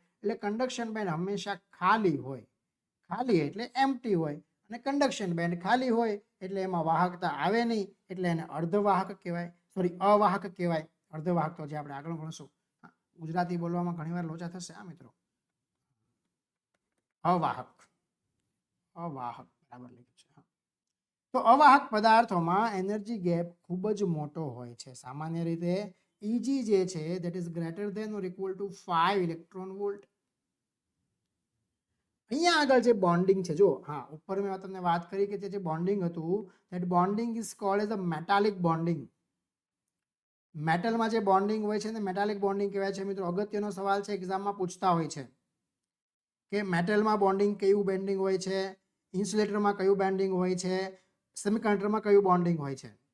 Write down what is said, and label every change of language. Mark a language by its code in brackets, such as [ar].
[gu] એટલે conduction band હંમેશા ખાલી હોય. ખાલી એટલે એમ્પ્ટી હોય, અને કન્ડક્શન બેન્ડ ખાલી હોય એટલે એમાં વાહકતા આવે નહીં, એટલે એને અર્ધવાહક કહેવાય, સોરી અવાહક કહેવાય. અર્ધવાહક તો જે આપણે આગળ ભણશું. ગુજરાતી બોલવામાં ઘણીવાર લોચા થશે આ મિત્રો. અવાહક, અવાહક બરાબર લખ્યું છે. તો અવાહક પદાર્થોમાં એનર્જી ગેપ ખૂબ જ મોટો હોય છે. સામાન્ય રીતે [en] Eg જે છે that is greater than or equal to 5 electron volt. [gu] અહીંયા આગળ જે બોન્ડિંગ છે જો હા ઉપર મેં તમને વાત કરી કે જે બોન્ડિંગ હતું [en] that bonding is called as a metallic bonding. [gu] મેટલમાં જે બોન્ડિંગ હોય છે ને મેટાલિક બોન્ડિંગ કહેવાય છે મિત્રો. અગત્યનો સવાલ છે, એક્ઝામમાં પૂછતા હોય છે કે મેટલમાં બોન્ડિંગ કયું બોન્ડિંગ હોય છે, ઇન્સ્યુલેટરમાં કયું બોન્ડિંગ હોય છે, સેમિકન્ડક્ટરમાં કયું બોન્ડિંગ હોય છે.